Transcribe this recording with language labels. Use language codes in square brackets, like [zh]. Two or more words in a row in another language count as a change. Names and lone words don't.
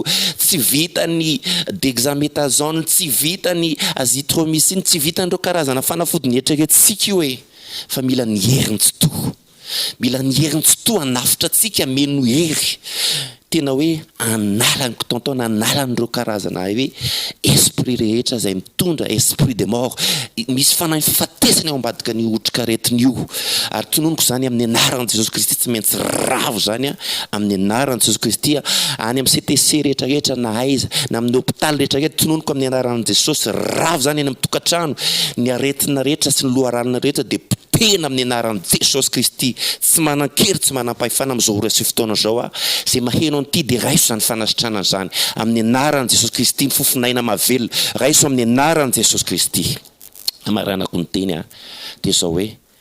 [mg] tsy vita ny dexaméthasone tsy vita ny azithromycine tsy vita n'ireo karazana fanafody eritreretintsika io fa mila ny herin'ny tsitoa mila ny herin'ny tsitoa anafitra antsika meno hery tena hoe analan'ny tontona analan'ireo karazana hoe esprit rehetra zay mitondra [fr] esprit de mort [mg] misy fanahy fafatesana ao ambadika ny otrikaretina io ary tononoko zany amin'ny anaran'i Jesosy Kristy tsy maintsy ravo zany amin'ny anaran'i Jesosy Kristy any amin'ny CTC rehetrarehetra na aiza na amin'ny hôpitaly rehetrarehetra tononoko amin'ny anaran'i Jesosy ravo zany any amin'ny tokantrano ny aretina rehetra sy ny loharanina rehetra dia tena amin'ny anaran'i Jesosy Kristy tsy manan-kery tsy manam-pahefana amin'izao ora sy fotoana zao zay maheno an'ity dia raiso zany fanasitrana zany amin'ny anaran'i Jesosy Kristy ny fofinaina mahavelona raiso amin'ny anaran'i Jesosy Kristy amaranako ny teny dia zao hoe